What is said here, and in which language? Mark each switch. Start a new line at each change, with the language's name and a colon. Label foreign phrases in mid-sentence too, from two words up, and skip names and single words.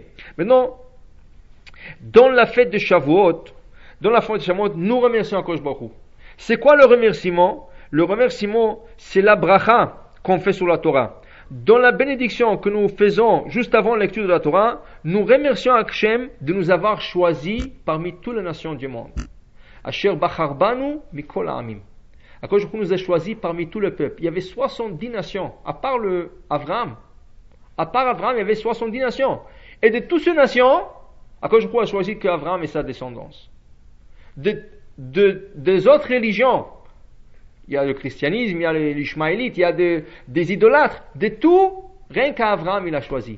French: Maintenant, dans la fête de Shavuot, nous remercions
Hebrew: הקדוש ברוך הוא.
French: C'est quoi le remerciement? Le remerciement, c'est la bracha qu'on fait sur la Torah. Dans la bénédiction que nous faisons juste avant la lecture de la Torah, nous remercions Hachem de nous avoir choisis parmi toutes les nations du monde.
Hebrew: אשר בחר בנו מכל העמים. הקדוש ברוך הוא
French: nous a choisis parmi tout le peuple. Il y avait 70 nations, à part Abraham. À part Abraham, il y avait 70 nations. Et de toutes ces nations,
Hebrew: הקדוש ברוך הוא
French: a choisi qu'Abraham et sa descendance. Des autres religions, il y a le christianisme, il y a l'ishmaélite, il y a des idolâtres, de tout, rien qu'Abraham il a choisi.